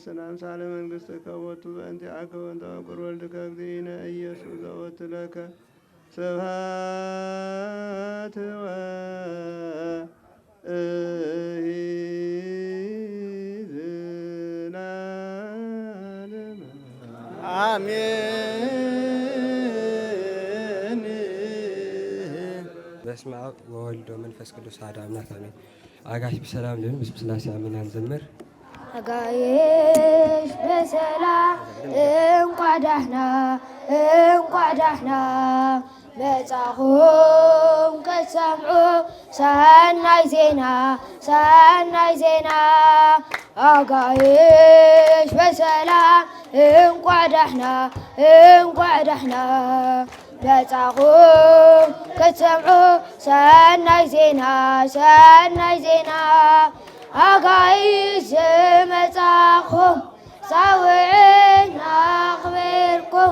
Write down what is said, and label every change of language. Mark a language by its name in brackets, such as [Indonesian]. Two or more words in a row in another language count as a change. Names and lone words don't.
[Geez] አምሳለ መንግሥትከ ወቱ በእንቲአከ ወእንተ በኩር ወልድከ እግዚእነ ኢየሱስ ዘወቱ ለከ ስብሐት ወኢዝላለም አሜን። በስመ አብ ወወልድ ወመንፈስ ቅዱስ አሐዱ አምላክ አሜን። አጋሽ በሰላም ልሁን በስመ ሥላሴ አሜን። አንዘምር [Tigrinya] አጋይሽ በሰላም እንኳ ደህና መጻኹም ከሰምዑ ሰናይ ዜና አጋይሽ በሰላም እንኳ ደህና መጻኹም ከሰምዑ ሰናይ ዜና አጋይሽ መጻኹም ጻውዕና አኽብርኩም